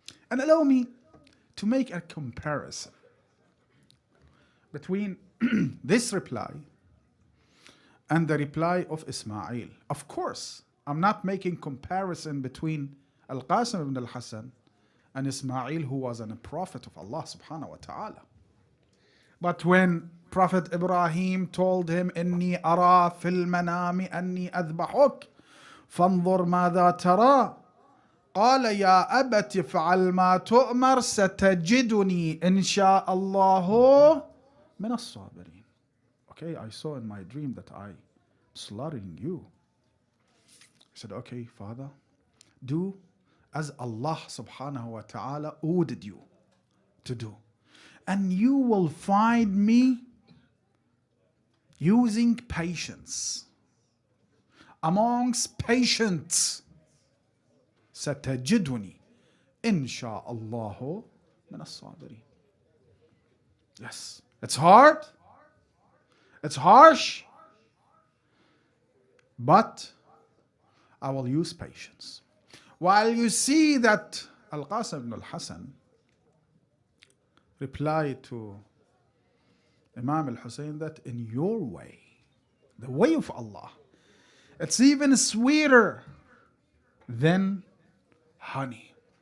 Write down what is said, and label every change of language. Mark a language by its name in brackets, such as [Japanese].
[English] And allow me to make a comparison between this reply and the reply of Ismail. Of course, I'm not making comparison between Al-Qasim ibn al-Hasan and Ismail, who was a prophet of Allah subhanahu wa ta'ala. [Arabic] But when Prophet Ibrahim told him, إني أرى في المنام أني أذبحك فانظر ماذا ترى قال يا أبت افعل ما تؤمر ستجدني إن شاء الله من الصابرين. [English] Okay, I saw in my dream that I slaughtering you. He said, okay, Father, do as Allah subhanahu wa ta'ala ordered you to do. And you will find me using patience. Amongst patience, [Arabic] ستجدني إن شاء الله من الصابرين. [English] Yes, it's hard, it's harsh, but I will use patience. While you see that Al-Qasim ibn al-Hasan replied to Imam al-Hussain that in your way, the way of Allah, it's even sweeter than honey.